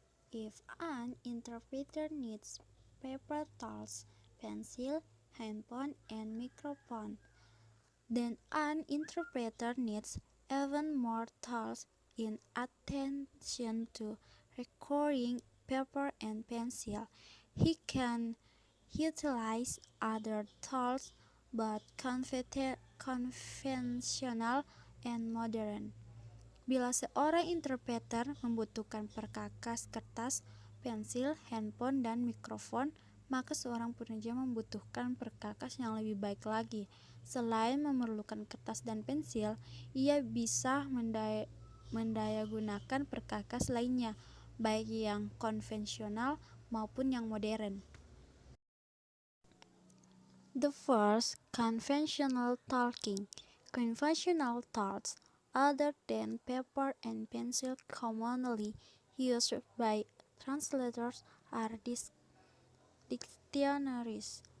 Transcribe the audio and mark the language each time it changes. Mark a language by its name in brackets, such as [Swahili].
[English] If an interpreter needs paper tools, pencil, handphone, and microphone, then an interpreter needs even more tools in addition to recording paper and pencil. He can utilize other tools, both conventional and modern. [Indonesian] Bila seorang interpreter membutuhkan perkakas kertas, pensil, handphone, dan mikrofon, maka seorang penerjemah membutuhkan perkakas yang lebih baik lagi. Selain memerlukan kertas dan pensil, ia bisa mendayagunakan perkakas lainnya, baik yang konvensional maupun yang modern. [English] The first, conventional talking. Conventional tools other than paper and pencil commonly used by translators are dictionaries.